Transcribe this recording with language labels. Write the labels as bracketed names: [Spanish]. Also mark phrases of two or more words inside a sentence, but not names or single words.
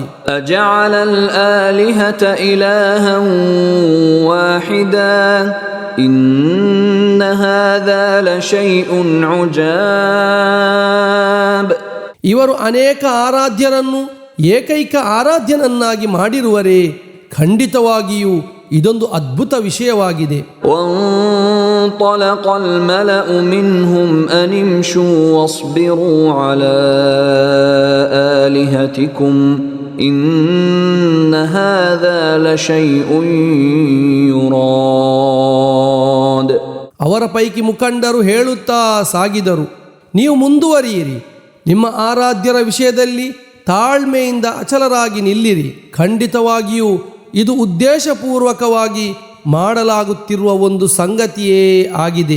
[Arabic] أجعل الآلهة إلها واحدا إن هذا لشيء عجاب. [Kannada] ಇವರು ಅನೇಕ ಆರಾಧ್ಯರನ್ನು ಏಕೈಕ ಆರಾಧ್ಯನನ್ನಾಗಿ ಮಾಡಿರುವರೇ, ಖಂಡಿತವಾಗಿಯೂ ಇದೊಂದು ಅದ್ಭುತ ವಿಷಯವಾಗಿದೆ. [Arabic] وانطلق الملأ منهم أن امشوا واصبروا على آلهتكم إن هذا لشيء يراد. [Kannada] ಅವರ ಪೈಕಿ ಮುಖಂಡರು ಹೇಳುತ್ತಾ ಸಾಗಿದರು, ನೀವು ಮುಂದುವರಿಯಿರಿ, ನಿಮ್ಮ ಆರಾಧ್ಯರ ವಿಷಯದಲ್ಲಿ ತಾಳ್ಮೆಯಿಂದ ಅಚಲರಾಗಿ ನಿಲ್ಲಿರಿ, ಖಂಡಿತವಾಗಿಯೂ ಇದು ಉದ್ದೇಶಪೂರ್ವಕವಾಗಿ ಮಾಡಲಾಗುತ್ತಿರುವ ಒಂದು ಸಂಗತಿಯೇ ಆಗಿದೆ.